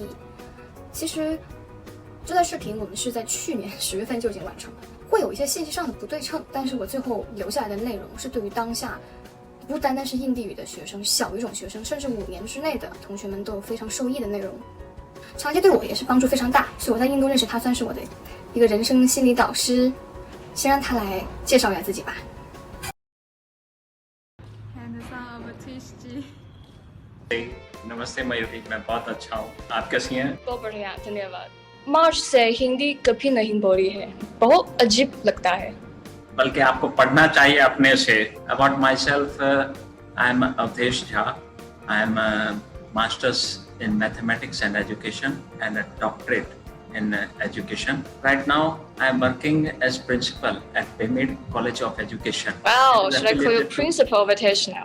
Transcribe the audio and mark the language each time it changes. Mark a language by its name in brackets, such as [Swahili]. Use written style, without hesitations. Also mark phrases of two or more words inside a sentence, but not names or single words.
[Chinese] 其实这段视频我们是在去年10月份就已经完成了，会有一些信息上的不对称，但是我最后留下来的内容是对于当下不单单是印地语的学生，小语种学生，甚至5年之内的同学们都有非常受益的内容。茶姐对我也是帮助非常大，所以我在印度认识他，算是我的一个人生心理导师。先让他来介绍一下自己吧。 [Hindi] Avdhesh Ji। नमस्ते मयूरी, मैं बहुत अच्छा हूँ। आप कैसी हैं? बहुत बढ़िया, धन्यवाद। मार्च से हिंदी कभी नहीं बोली है, बहुत अजीब लगता है। बल्कि आपको पढ़ना चाहिए अपने से। [English] About myself, I am Avdhesh Ji. I am a master's in mathematics and education and a doctorate in education. Right now, I am working as principal at Pyramid College of Education. Wow, should I call you Principal Avdhesh now?